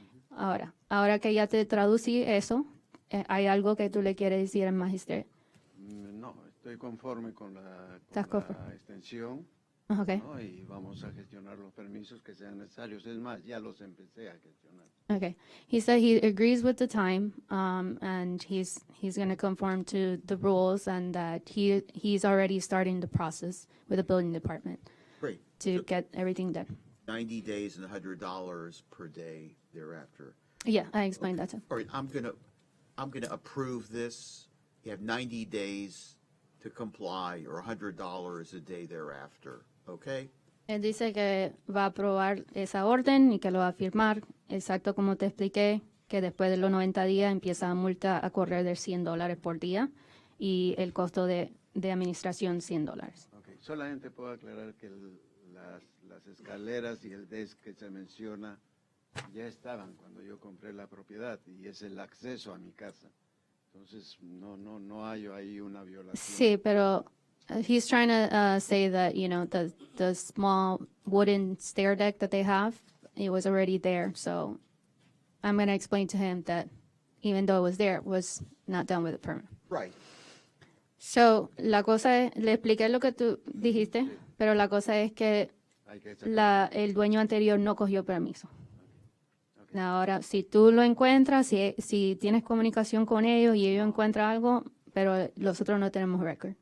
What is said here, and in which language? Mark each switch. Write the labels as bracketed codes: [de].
[es] Ahora que ya te traducí eso, ¿hay algo que tú le quieres decir al magistrado? No, estoy conforme con la ¿Estás extensión. [en] Okay. [es] ¿No? Y vamos a gestionar los permisos que sean necesarios. Es más, ya los empecé a gestionar. [en] Okay. He said he agrees with the time, and he's going to conform to the rules, and that he's already starting the process with the building department Great. to get everything done. 90 days and $100 per day thereafter. Yeah, I explained that too. All right, I'm gonna approve this. You have 90 days to comply, or $100 a day thereafter, okay? [es] Él dice que va a aprobar esa orden y que lo va a firmar, exacto como te expliqué, que después de los 90 días empieza la multa a correr de $100 por día y el costo de administración $100. [en] Okay. [es] Solamente puedo aclarar que las escaleras y el desk que se menciona ya estaban cuando yo compré la propiedad y es el acceso a mi casa. Entonces, no hay ahí una violación. Sí, pero [en] he's trying to say that, you know, the small wooden stair deck that they have, it was already there. So I'm going to explain to him that even though it was there, it was not done with a permit. Right. [es] So, la cosa es, le expliqué lo que tú dijiste, pero la cosa es que el dueño anterior no cogió permiso. Ahora, si tú lo encuentras, si tienes comunicación con ellos y ellos encuentran algo, pero nosotros no tenemos record.